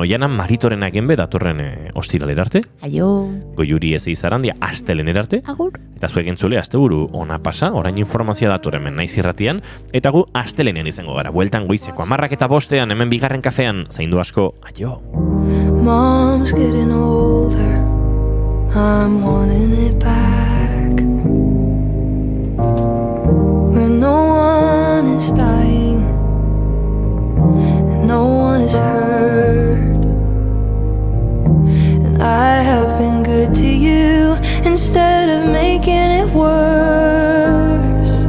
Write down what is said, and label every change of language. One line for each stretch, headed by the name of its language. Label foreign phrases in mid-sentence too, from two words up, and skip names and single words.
Basque: Oianan Maritorenak enbe datorren ostiralera arte. Aio. Goiuri ez izarandia astelener arte. Agur. Eta zuek entzule asteburu ona pasa, orain informazioa dator hemen Naiz Irratian, eta gu astelenean izango gara. Bueltan goizeko 10:05 hemen bigarren kafean, zaindu asko. Aio.
English: Mom's getting older, I'm wanting it back, where no one is dying and no one is hurt, and I have been good to you instead of making it worse.